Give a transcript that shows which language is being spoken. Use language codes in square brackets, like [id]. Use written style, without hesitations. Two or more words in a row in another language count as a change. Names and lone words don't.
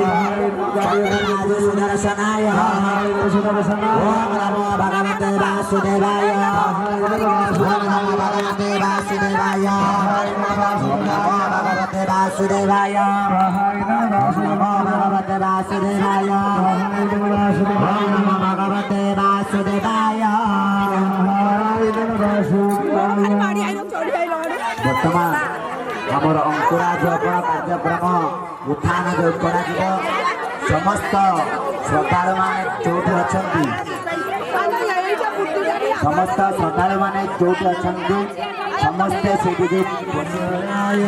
[sa] सुदर्शनाय ओम नमो भगवते वासुदेवाय ओम नमो भगवते वासुदेवाय नमो भगवते वासुदेवाय नमो भगवते वासुदेवाय ओम नमो भगवते वासुदेवाय [or] ବର୍ତ୍ତମାନ ଆମର ଅଙ୍କୁରାରୋପଣ କାର୍ଯ୍ୟକ୍ରମ ଉତ୍ଥାନ ଯୋଉ କରାଯିବ ସମସ୍ତ ଶ୍ରଦ୍ଧାଳୁମାନେ ଯୋଉଠି ଅଛନ୍ତି ସମସ୍ତ ଶ୍ରଦ୍ଧାଳୁମାନେ ଯୋଉଠି ଅଛନ୍ତି ସମସ୍ତେ ସେଇଠି ହରିହରାୟ